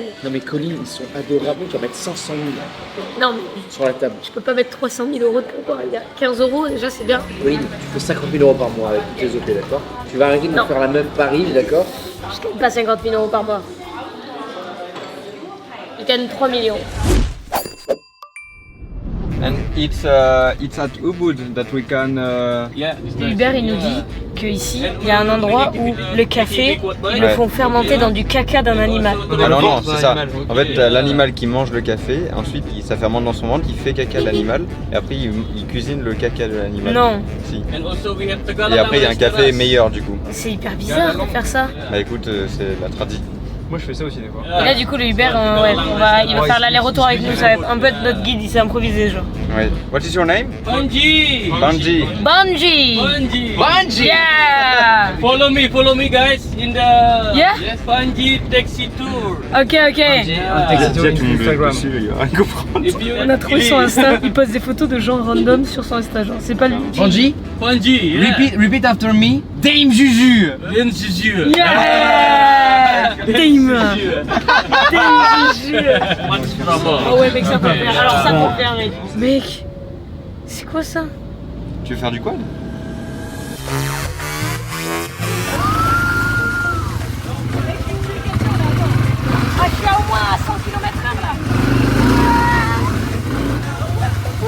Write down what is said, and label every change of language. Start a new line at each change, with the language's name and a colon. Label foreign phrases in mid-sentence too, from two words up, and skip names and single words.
French: Non mais Colin, ils sont adorables, tu vas mettre 500 000 Non mais sur la table. je peux pas mettre 300 000 € de pourboire, les gars. 15 € déjà c'est bien. Colin, tu fais 50 000 € par mois avec toutes les OP, d'accord? Tu vas arrêter de Non. me faire la même Paris, d'accord? Je gagne pas 50 000 € par mois. Je gagne 3 millions.
English: And it's at Ubud that we can.
French: Hubert il nous dit qu'ici il y a un endroit où le café ils le font fermenter dans du caca d'un animal. Alors non, c'est ça. En fait, t'as l'animal qui mange le café, ensuite ça fermente dans son ventre, il fait caca de l'animal, et après il cuisine le caca de l'animal. Non. Si. Et après il y a un café meilleur du coup. C'est hyper bizarre de faire ça. Bah écoute, c'est la tradition. Moi je fais ça aussi des fois. Et là du coup le Hubert ouais, il va faire l'aller-retour avec nous, ça va être un peu notre guide, il s'est improvisé genre. Ouais.
English: What is your name? Bunji! Banji. Bunji! Bunji! Yeah! Follow me guys in the Yeah? Bunji taxi tour. Ok. Instagram. If you
French: On a trouvé son Insta, il poste des photos de gens random sur son Insta genre, c'est pas lui.
English: Banji, Bunji, yeah. repeat after me. Dame Juju. Then Juju. Yeah! Dame! What's trouble?
French: Oh ouais mec ça peut faire, alors ça peut faire mec. Mec, c'est quoi ça? Tu veux faire du quad? Ah je suis à au moins à 100 km/h là. Ouais.